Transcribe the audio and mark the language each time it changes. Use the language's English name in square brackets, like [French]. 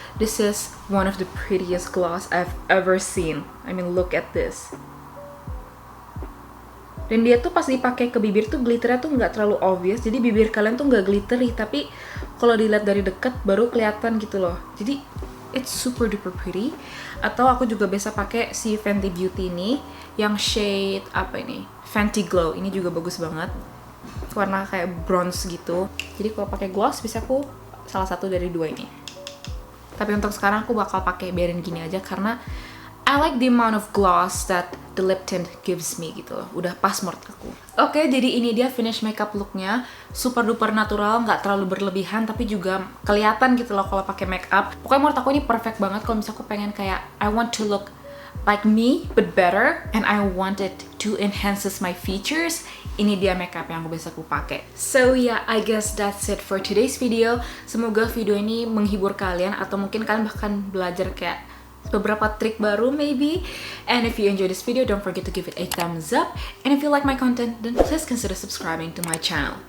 [English] This is one of the prettiest gloss I've ever seen. I mean, look at this. [Indonesian] Dan dia tuh pas dipakai ke bibir tuh glitternya tuh nggak terlalu obvious, jadi bibir kalian tuh nggak glittery, tapi kalau dilihat dari deket baru kelihatan gitu loh. [English] Jadi it's super duper pretty. [Indonesian] Atau aku juga biasa pakai si Fenty Beauty ini yang shade apa ini? Fenty Glow. Ini juga bagus banget. Warna kayak bronze gitu. Jadi kalau pakai gloss bisa aku salah satu dari dua ini. Tapi untuk sekarang aku bakal pakai biarin gini aja karena [English] I like the amount of gloss that the lip tint gives me [Indonesian] gitu loh. Udah pas menurut aku. Oke, jadi ini dia finish makeup looknya. [English] Super duper natural, [Indonesian] nggak terlalu berlebihan, tapi juga kelihatan gitu loh kalau pakai makeup. Pokoknya menurut aku ini perfect banget kalau misalnya aku pengen kayak [English] I want to look like me but better and I want it to enhances my features. [Indonesian] Ini dia makeup yang aku bisa pakai. [English] So yeah, I guess that's it for today's video. [Indonesian] Semoga video ini menghibur kalian atau mungkin kalian bahkan belajar kayak beberapa trik baru maybe. [English] And if you enjoy this video, don't forget to give it a thumbs up. And if you like my content, then please consider subscribing to my channel.